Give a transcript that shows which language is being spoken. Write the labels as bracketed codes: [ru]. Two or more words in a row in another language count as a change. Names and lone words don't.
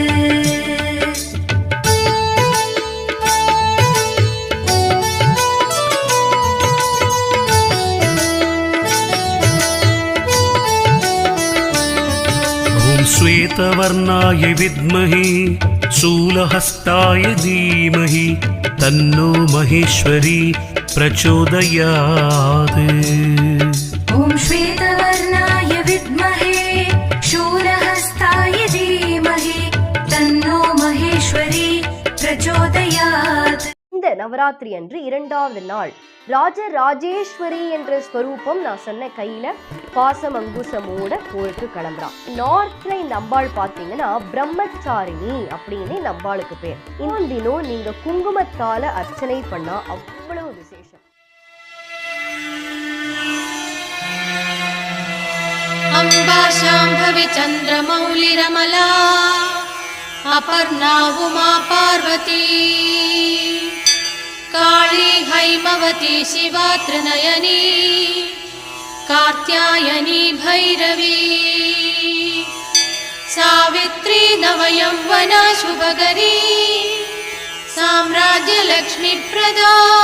[sa] श्वेतवर्णाय विद्महे शूलहस्ताय धीमहि तन्नो महेश्वरी प्रचोदयात्. ॐ श्वेतवर्णाय विद्महे शूलहस्ताय धीमहि तन्नो महेश्वरी प्रचोदयात्. [ta] இந்த நவராத்திரி அன்று இரண்டாவது நாள் ராஜராஜேஸ்வரி என்ற ஸ்வரூபம் நான் சொன்ன கையில பாசம் அங்குசமோட கோயிலுக்கு கிளம்புறான். நார்த்ல இந்த அம்பாள் பாத்தீங்கன்னா பிரம்மச்சாரிணி அப்படின்னு இந்த அம்பாளுக்கு பேர். இன்னும் தினம் நீங்க குங்குமத்தால அர்ச்சனை பண்ணா அவ்வளவு விசேஷம். [sa] अम्बा शाम्भवी चन्द्रमौलिरमला अपर्णा उमा पार्वती काली हैमवती शिवा त्रिनयनी कात्यायनी भैरवी सावित्री नवयौवना शुभकरी साम्राज्य लक्ष्मी प्रदा